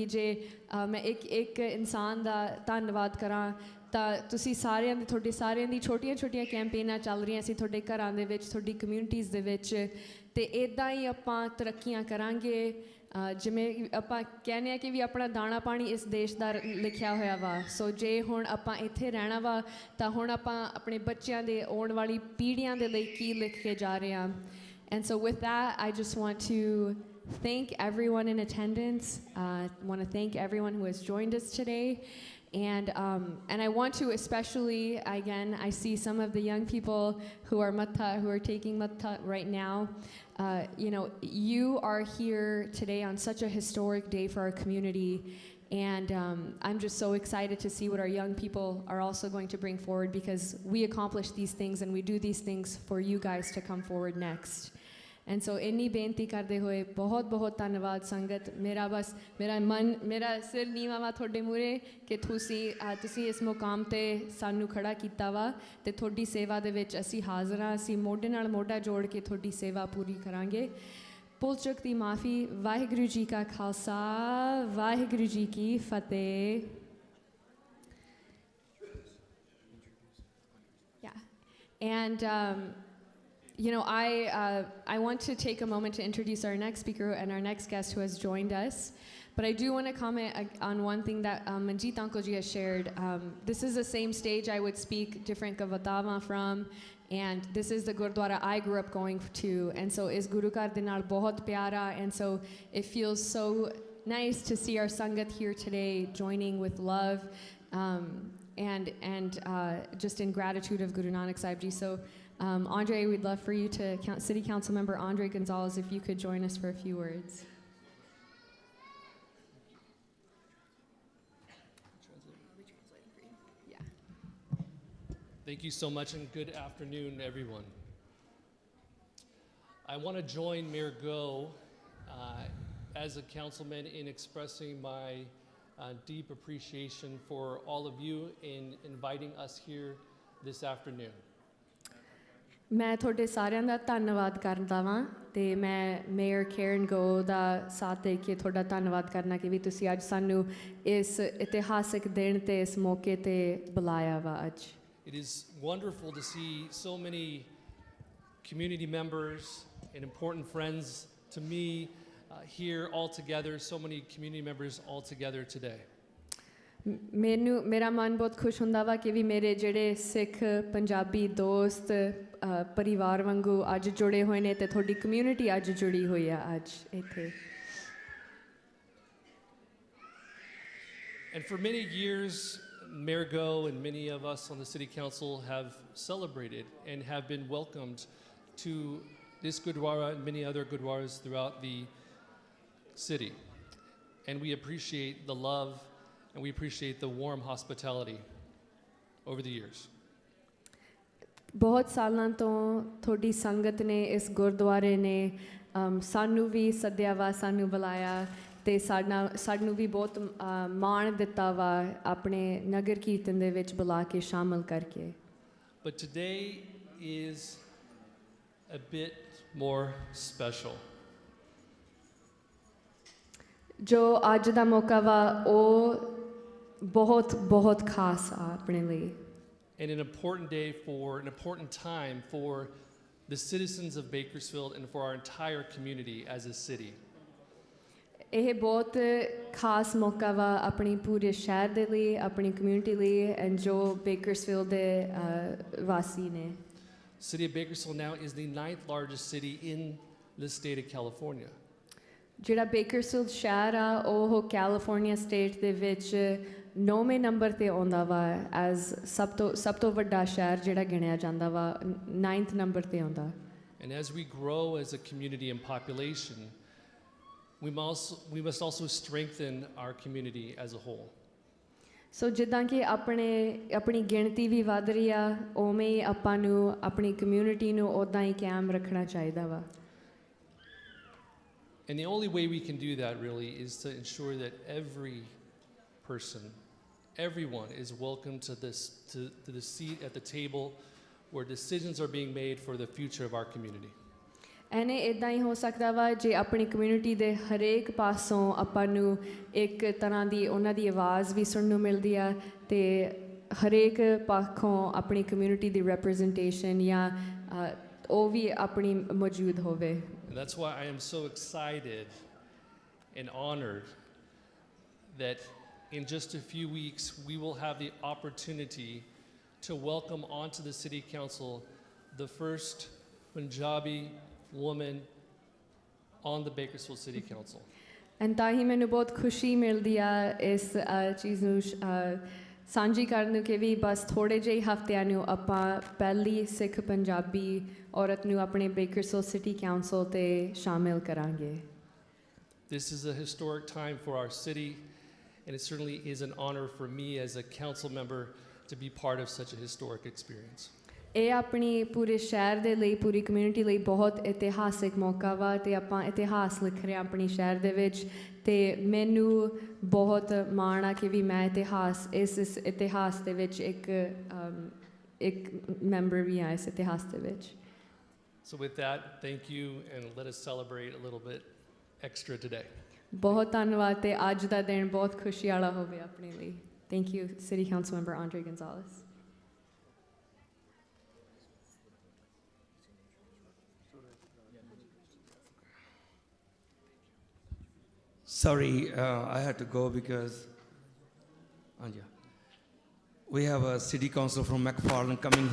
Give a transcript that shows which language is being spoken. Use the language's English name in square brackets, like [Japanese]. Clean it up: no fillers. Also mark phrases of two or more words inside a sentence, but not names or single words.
[Punjabi] ਜੇ ਮੈਂ ਇੱਕ ਇਨਸਾਨ ਦਾ ਧੰਨਵਾਦ ਕਰਾਂ ਤਾਂ ਤੁਸੀਂ ਸਾਰਿਆਂ ਦੀ, ਤੁਹਾਡੇ ਸਾਰਿਆਂ ਦੀ ਛੋਟੀਆਂ ਛੋਟੀਆਂ ਕੈਂਪੇਨਾਂ ਚੱਲ ਰਹੀਆਂ ਸੀ ਤੁਹਾਡੇ ਘਰਾਂ ਦੇ ਵਿੱਚ, ਤੁਹਾਡੀ ਕਮਿਊਨਿਟੀਜ਼ ਦੇ ਵਿੱਚ। ਤੇ ਇੱਦਾਂ ਹੀ ਆਪਾਂ ਤਰੱਕੀਆਂ ਕਰਾਂਗੇ। ਜਿਵੇਂ ਆਪਾਂ ਕਹਿੰਦੇ ਆ ਕਿ ਵੀ ਆਪਣਾ ਦਾਣਾ ਪਾਣੀ ਇਸ ਦੇਸ਼ ਦਾ ਲਿਖਿਆ ਹੋਇਆ ਵਾ। ਸੋ ਜੇ ਹੁਣ ਆਪਾਂ ਇੱਥੇ ਰਹਿਣਾ ਵਾ ਤਾਂ ਹੁਣ ਆਪਾਂ ਆਪਣੇ ਬੱਚਿਆਂ ਦੇ ਆਉਣ ਵਾਲੀ ਪੀੜ੍ਹੀਆਂ ਦੇ ਲਈ ਕੀ ਲਿਖ ਕੇ ਜਾ ਰਹੇ ਹਾਂ। [English] And so with that, I just want to thank everyone in attendance. Want to thank everyone who has joined us today. And I want to especially, again, I see some of the young people who are taking matta right now. You know, you are here today on such a historic day for our community. And I'm just so excited to see what our young people are also going to bring forward, because we accomplish these things and we do these things for you guys to come forward next. And so [Punjabi] ਇੰਨੀ ਬੇਨਤੀ ਕਰਦੇ ਹੋਏ ਬਹੁਤ ਬਹੁਤ ਧੰਨਵਾਦ ਸੰਗਤ। ਮੇਰਾ ਸਿਰ ਨੀਵਾਂ ਵਾ ਤੁਹਾਡੇ ਮੂਹਰੇ ਕਿ ਤੁਸੀਂ ਇਸ ਮੁਕਾਮ 'ਤੇ ਸਾਨੂੰ ਖੜਾ ਕੀਤਾ ਵਾ, ਅਤੇ ਤੁਹਾਡੀ ਸੇਵਾ ਦੇ ਵਿੱਚ ਅਸੀਂ ਹਾਜ਼ਰ ਹਾਂ। ਅਸੀਂ ਮੋਢੇ ਨਾਲ ਮੋਢਾ ਜੋੜ ਕੇ ਤੁਹਾਡੀ ਸੇਵਾ ਪੂਰੀ ਕਰਾਂਗੇ। ਭੁੱਲ ਚੁੱਕ ਦੀ ਮਾਫੀ। ਵਾਹਿਗੁਰੂ ਜੀ ਕਾ ਖਾਲਸਾ, ਵਾਹਿਗੁਰੂ ਜੀ ਕੀ ਫਤਿਹ। [English] And you know, I want to take a moment to introduce our next speaker and our next guest who has joined us. But I do want to comment on one thing that Manjeet Uncle Ji has shared. This is the same stage I would speak different Kavatava from, and this is the Gurdwara I grew up going to. And so is [Punjabi] ਗੁਰੂ ਕਰ ਦੇ ਨਾਲ ਬਹੁਤ ਪਿਆਰਾ, [English] and so it feels so nice to see our Sangat here today joining with love and just in gratitude of Guru Nanak Sahib Ji. So Andre, we'd love for you to, City Council Member Andre Gonzalez, if you could join us for a few words. Thank you so much, and good afternoon, everyone. I want to join Mayor Go as a councilman in expressing my deep appreciation for all of you in inviting us here this afternoon. [Punjabi] ਮੈਂ ਤੁਹਾਡੇ ਸਾਰਿਆਂ ਦਾ ਧੰਨਵਾਦ ਕਰਦਾ ਵਾਂ, ਤੇ ਮੈਂ ਮੇਅਰ ਕੈਰਨ ਗੋ ਦਾ ਸਾਥ ਦੇ ਕੇ ਤੁਹਾਡਾ ਧੰਨਵਾਦ ਕਰਨਾ ਕਿ ਵੀ ਤੁਸੀਂ ਅੱਜ ਸਾਨੂੰ ਇਸ ਇਤਿਹਾਸਕ ਦਿਨ ਤੇ ਇਸ ਮੌਕੇ ਤੇ ਬੁਲਾਇਆ ਵਾ ਅੱਜ। [English] It is wonderful to see so many community members and important friends to me here all together, so many community members all together today. [Punjabi] ਮੇਰਾ ਮਨ ਬਹੁਤ ਖੁਸ਼ ਹੁੰਦਾ ਵਾ ਕਿ ਵੀ ਮੇਰੇ ਜਿਹੜੇ ਸਿੱਖ ਪੰਜਾਬੀ ਦੋਸਤ ਪਰਿਵਾਰ ਵਾਂਗੂ ਅੱਜ ਜੁੜੇ ਹੋਏ ਨੇ, ਤੇ ਤੁਹਾਡੀ ਕਮਿਊਨਿਟੀ ਅੱਜ ਜੁੜੀ ਹੋਈ ਆ ਅੱਜ ਇੱਥੇ। [English] And for many years, Mayor Go and many of us on the City Council have celebrated and have been welcomed to this Gurdwara and many other Gurdwaras throughout the city. And we appreciate the love and we appreciate the warm hospitality over the years. [Punjabi] ਬਹੁਤ ਸਾਲਾਂ ਤੋਂ ਤੁਹਾਡੀ ਸੰਗਤ ਨੇ, ਇਸ ਗੁਰਦੁਆਰੇ ਨੇ ਸਾਨੂੰ ਵੀ ਸੱਦਿਆ ਵਾ, ਸਾਨੂੰ ਬੁਲਾਇਆ, ਤੇ ਸਾਨੂੰ ਵੀ ਬਹੁਤ ਮਾਣ ਦਿੱਤਾ ਵਾ ਆਪਣੇ ਨਗਰ ਕੀਰਤਨ ਦੇ ਵਿੱਚ ਬੁਲਾ ਕੇ ਸ਼ਾਮਲ ਕਰਕੇ। [English] But today is a bit more special. [Punjabi] ਜੋ ਅੱਜ ਦਾ ਮੌਕਾ ਵਾ ਉਹ ਬਹੁਤ ਬਹੁਤ ਖਾਸ ਆ ਆਪਣੇ ਲਈ [English] And an important day for an important time for the citizens of Bakersfield and for our entire community as a city. [Punjabi] ਇਹ ਬਹੁਤ ਖਾਸ ਮੌਕਾ ਵਾ ਆਪਣੀ ਪੂਰੇ ਸ਼ਹਿਰ ਦੇ ਲਈ ਆਪਣੀ ਕਮਿਊਨਿਟੀ ਲਈ ਐਂਡ ਜੋ ਬੇਕਰਸਫੀਲਡ ਦੇ ਵਾਸੀ ਨੇ [English] City of Bakersfield now is the 9th largest city in the state of California. [Punjabi] ਜਿਹੜਾ ਬੇਕਰਸਫੀਲਡ ਸ਼ਹਿਰ ਆ ਉਹ ਕੈਲੀਫੋਰਨੀਆ ਸਟੇਟ ਦੇ ਵਿੱਚ 9ਵੇਂ ਨੰਬਰ ਤੇ ਆਉਂਦਾ ਵਾ ਐਜ਼ ਸਭ ਤੋਂ ਵੱਡਾ ਸ਼ਹਿਰ ਜਿਹੜਾ ਗਿਣਿਆ ਜਾਂਦਾ ਵਾ 9th ਨੰਬਰ ਤੇ ਆਉਂਦਾ [English] And as we grow as a community and population, we must also strengthen our community as a whole. [Punjabi] ਸੋ ਜਿੱਦਾਂ ਕਿ ਆਪਣੀ ਗਿਣਤੀ ਵੀ ਵੱਧ ਰਹੀ ਆ ਉਵੇਂ ਹੀ ਆਪਾਂ ਨੂੰ ਆਪਣੀ ਕਮਿਊਨਿਟੀ ਨੂੰ ਉੱਦਾਂ ਹੀ ਕਾਇਮ ਰੱਖਣਾ ਚਾਹੀਦਾ ਵਾ [English] And the only way we can do that really is to ensure that every person, everyone is welcome to the seat at the table where decisions are being made for the future of our community. [Punjabi] ਐਨੇ ਇਦਾਂ ਹੀ ਹੋ ਸਕਦਾ ਵਾ ਜੇ ਆਪਣੀ ਕਮਿਊਨਿਟੀ ਦੇ ਹਰੇਕ ਪਾਸੋਂ ਆਪਾਂ ਨੂੰ ਇੱਕ ਤਰ੍ਹਾਂ ਦੀ ਉਹਨਾਂ ਦੀ ਆਵਾਜ਼ ਵੀ ਸੁਣਨ ਨੂੰ ਮਿਲਦੀ ਆ ਤੇ ਹਰੇਕ ਪੱਖੋਂ ਆਪਣੀ ਕਮਿਊਨਿਟੀ ਦੀ ਰਿਪਰੈਜ਼ੈਂਟੇਸ਼ਨ ਜਾਂ ਉਹ ਵੀ ਆਪਣੀ ਮੌਜੂਦ ਹੋਵੇ [English] And that's why I am so excited and honored that in just a few weeks we will have the opportunity to welcome onto the City Council the first Punjabi woman on the Bakersfield City Council. [Punjabi] ਐਂਡ ਤਾਂ ਹੀ ਮੈਨੂੰ ਬਹੁਤ ਖੁਸ਼ੀ ਮਿਲਦੀ ਆ ਇਸ ਚੀਜ਼ ਨੂੰ ਸਾਂਝੀ ਕਰਨ ਨੂੰ ਕਿ ਵੀ ਬਸ ਥੋੜ੍ਹੇ ਜਿਹੇ ਹਫ਼ਤਿਆਂ ਨੂੰ ਆਪਾਂ ਪਹਿਲੀ ਸਿੱਖ ਪੰਜਾਬੀ ਔਰਤ ਨੂੰ ਆਪਣੇ ਬੇਕਰਸਫੀਲਡ ਸਿਟੀ ਕਾਉਂਸਲ 'ਤੇ ਸ਼ਾਮਿਲ ਕਰਾਂਗੇ [English] This is a historic time for our city, and it certainly is an honor for me as a council member to be part of such a historic experience. [Punjabi] ਇਹ ਆਪਣੀ ਪੂਰੇ ਸ਼ਹਿਰ ਦੇ ਲਈ ਪੂਰੀ ਕਮਿਊਨਿਟੀ ਲਈ ਬਹੁਤ ਇਤਿਹਾਸਿਕ ਮੌਕਾ ਵਾ ਤੇ ਆਪਾਂ ਇਤਿਹਾਸ ਲਿਖ ਰਹੇ ਹਾਂ ਆਪਣੀ ਸ਼ਹਿਰ ਦੇ ਵਿੱਚ ਤੇ ਮੈਨੂੰ ਬਹੁਤ ਮਾਣ ਆ ਕਿ ਵੀ ਮੈਂ ਇਸ ਇਤਿਹਾਸ ਦੇ ਵਿੱਚ ਇੱਕ ਮੈਂਬਰ ਵੀ ਹਾਂ ਇਸ ਇਤਿਹਾਸ ਦੇ ਵਿੱਚ [English] So with that, thank you, and let us celebrate a little bit extra today. [Punjabi] ਬਹੁਤ ਧੰਨਵਾਦ ਤੇ ਅੱਜ ਦਾ ਦਿਨ ਬਹੁਤ ਖੁਸ਼ੀ ਵਾਲਾ ਹੋਵੇ ਆਪਣੇ ਲਈ [English] thank you city council member [Punjabi] ਆਂਡਰੇ ਗੰਜ਼ਾਲਸ [English] Sorry, I had to go because we have a city council from McFarland coming.